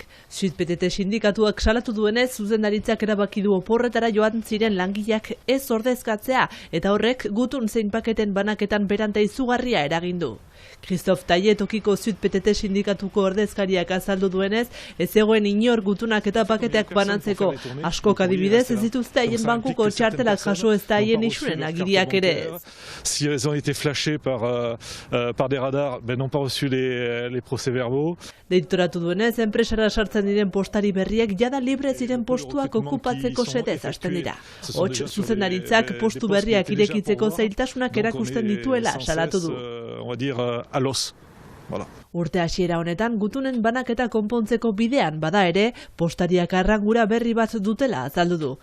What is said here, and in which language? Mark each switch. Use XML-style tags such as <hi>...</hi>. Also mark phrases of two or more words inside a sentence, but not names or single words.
<eu>SUIT-PTT sindikatuak salatu duenez, zuzendaritzak erabaki du oporretara joan ziren langileak ez ordezkatzea, eta horrek gutun zein paketen banaketan beranta izugarria eragindu. Christophe Taillet tokiko SUIT-PTT sindikatuko ordezkariak azaldu duenez, ez zegoen inor gutunak eta paketeak banatzeko. Askok adibidez ez dituzte haien bankuko txartelak jaso ez da haien isunen agiriak ere ez.</eu> <fr>Si elles ont été flashées par des radars, n'ont pas reçu les procès-verbaux.</fr> <eu>Deitoratu duenez, enpresara sartzen diren postari berriek jada libre ziren postuak okupatzeko setez hasten dira. Hots, zuzendaritzak postu berriak irekitzeko zailtasunak erakusten dituela salatu du. Urte hasiera honetan gutunen banaketa konpontzeko bidean bada ere, postariak arrangura berri bat dutela azaldu du.</eu>